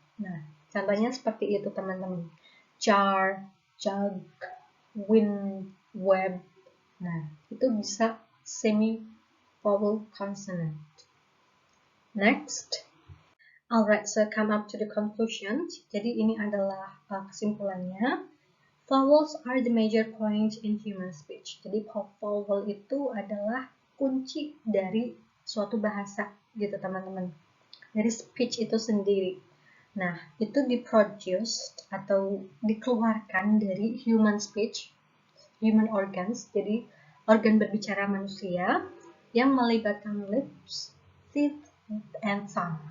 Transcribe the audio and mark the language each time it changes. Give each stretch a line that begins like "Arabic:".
Indonesian: Nah, contohnya seperti itu teman-teman. Jar, jug, win, web. Nah, itu bisa semi-vowel consonant. Next.
English: Alright, so come up to the conclusion.
Indonesian: Jadi ini adalah kesimpulannya.
English: Vowels are the major point in human speech.
Indonesian: Jadi vowel itu adalah kunci dari suatu bahasa gitu teman-teman. Dari speech itu sendiri. Nah, itu diproduced atau dikeluarkan dari
English: human speech, human organs,
Indonesian: jadi organ berbicara manusia yang melibatkan
English: lips, teeth, and tongue.